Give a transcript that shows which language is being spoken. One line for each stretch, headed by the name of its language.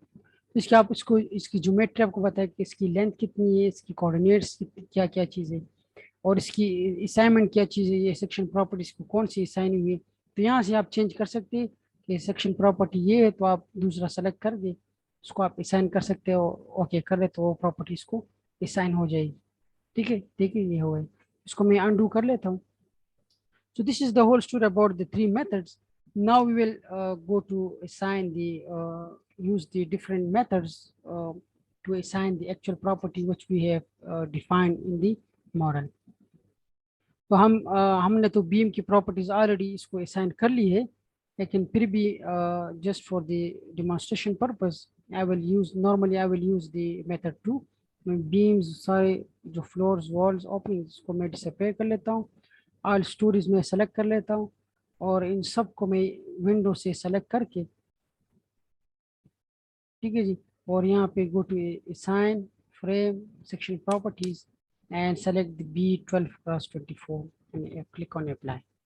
Hindi: तो इसकी आप इसको इसकी ज्योमेट्री आपको बताए कि इसकी लेंथ कितनी है, इसकी कोऑर्डिनेट्स क्या क्या चीज़ है, और इसकी असाइनमेंट क्या चीज़ है, ये सेक्शन प्रॉपर्टीज को कौन सी असाइन हुई है। तो यहाँ से आप चेंज कर सकते हैं कि सेक्शन प्रॉपर्टी ये है, तो आप दूसरा सेलेक्ट कर दे, उसको आप असाइन कर सकते हो, ओके कर ले, तो वो प्रॉपर्टीज को असाइन हो जाएगी। ठीक है, देखिए ये हो गई। इसको मैं अनडू कर लेता हूँ।
English: So this is the whole story about the three methods. Now we will go to assign the use the different methods to assign the actual property which we have defined in the model.
Hindi: तो हमने तो beam की properties already इसको assign कर ली है, लेकिन फिर भी
English: Just for the demonstration purpose I will use normally I will use the method 2।
Hindi: Beams सारे जो फ्लोर्स वॉल्स ओपनिंग्स को मैं डिसअपेयर कर लेता हूँ, ऑल स्टोरीज में सेलेक्ट कर लेता हूँ, और इन सब को मैं विंडो से सेलेक्ट करके, ठीक है जी, और यहाँ पे
English: Go to assign frame section properties and select the B12x24 and click on apply.